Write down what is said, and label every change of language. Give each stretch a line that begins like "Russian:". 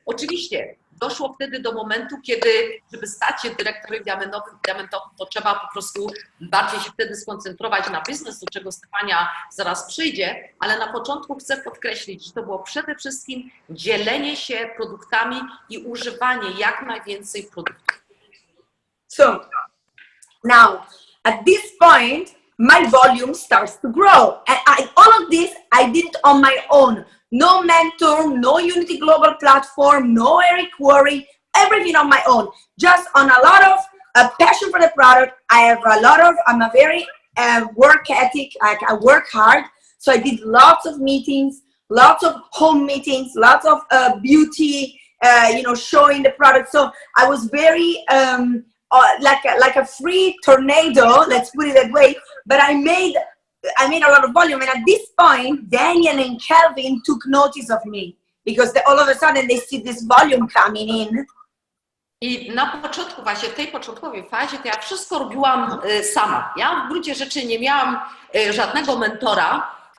Polish: Oczywiście doszło wtedy do momentu, kiedy, żeby stać się dyrektorem diamentowym, to trzeba po prostu bardziej się wtedy skoncentrować na biznes, do czego Stefania zaraz przyjdzie, ale na początku chcę podkreślić, że to było przede wszystkim dzielenie się produktami i używanie jak najwięcej produktów.
English: So now at this point, my volume starts to grow, and all of this I did it on my own. No mentor, no Unity Global platform, no Eric Worre, everything on my own. Just on a lot of passion for the product. I'm a very work ethic. I work hard. So I did lots of meetings, lots of home meetings, lots of beauty, showing the product. So I was very like a free tornado, let's put it that way. But I made a lot of volume, and at this point, Daniel and Kelvin took notice of me because all of a sudden they see this volume coming in.
Polish: I na początku, właśnie w tej początkowej fazie, to ja wszystko robiłam sama. Ja w gruncie rzeczy nie miałam żadnego mentora.